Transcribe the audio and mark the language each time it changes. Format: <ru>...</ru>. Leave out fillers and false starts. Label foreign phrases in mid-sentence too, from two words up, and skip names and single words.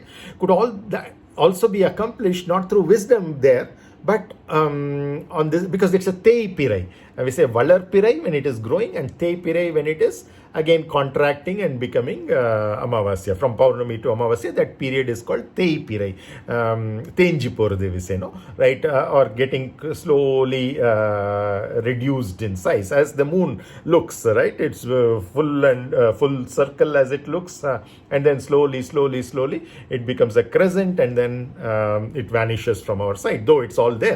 <en>Could all that also be accomplished not through wisdom there, but on this, because it's a</en> <ta>தேய் பிறை.</ta> <en>We say</en> <ta>வளர் பிறை</ta> <en>when it is growing, and</en> <ta>தேய் பிறை</ta> <en>when it is again contracting and becoming amavasya. From Paurnami to Amavasya, that period is called</en> <ta>தேய் பிறை. தேஞ்சு போகுது,</ta> <en>we say, no? Right? Or getting slowly reduced in size as the moon looks, right? It's full and full circle as it looks, and then slowly it becomes a crescent, and then it vanishes from our sight, though it's all there.</en>